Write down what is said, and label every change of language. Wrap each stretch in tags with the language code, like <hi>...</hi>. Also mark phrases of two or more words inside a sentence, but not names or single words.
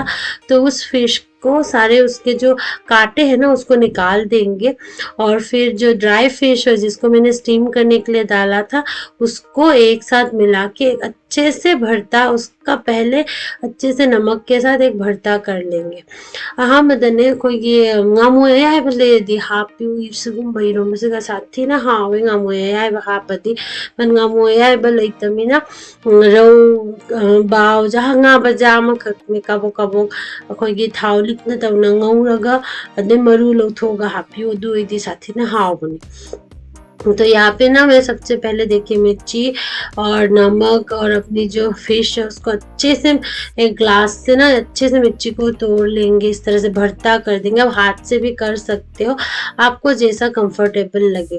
<hi>तो उस फिश को सारे उसके जो कांटे हैं ना उसको निकाल देंगे, और फिर जो ड्राई फिश है जिसको मैंने स्टीम करने के लिए डाला था उसको एक साथ मिला के अच्छे से भरता, उसका पहले अच्छे से नमक के साथ एक भरता कर लेंगे।</hi> <mni>अहमदने अꯩꯈꯣꯏꯒꯤ ꯉꯥꯃꯨ ꯑꯌꯥꯏꯕ ꯂꯩꯔꯗꯤ ꯍꯥꯞꯄꯤꯌꯨ ꯁꯤꯒꯨꯝꯕ ꯏꯔꯣꯝꯕꯁꯤꯒ ꯁꯥꯊꯤꯅ ꯍꯥꯎꯋꯦ ꯉꯥꯃꯨ ꯑꯌꯥꯏꯕ ꯍꯥꯞꯄꯗꯤ ꯉꯥꯃꯨ ꯑꯌꯥꯏꯕ ꯂꯩꯇꯃꯤꯅ ꯔꯧ ꯕꯥꯎꯖꯥ ꯉꯥ ꯕꯖꯥ ꯑꯃꯈꯛꯅꯦ ꯀꯥꯕꯣꯛ ꯀꯥꯕꯣꯛ ꯑꯩꯈꯣꯏꯒꯤ ꯊꯥꯎ ꯂꯤꯛꯅ ꯇꯧꯅ ꯉꯧꯔꯒ ꯑꯗꯩ ꯃꯔꯨ ꯂꯧꯊꯣꯛꯑꯒ ꯍꯥꯞꯄꯤꯌꯨ, ꯑꯗꯨ ꯑꯣꯏꯗꯤ ꯁꯥꯊꯤꯅ ꯍꯥꯎꯕꯅꯦ.</mni> <hi>तो यहाँ पे ना मैं सबसे पहले देखिए मिर्ची और नमक और अपनी जो फिश है उसको अच्छे से एक ग्लास से ना अच्छे से मिर्ची को तोड़ लेंगे, इस तरह से भरता कर देंगे। आप हाथ से भी कर सकते हो, आपको जैसा कंफर्टेबल लगे।</hi>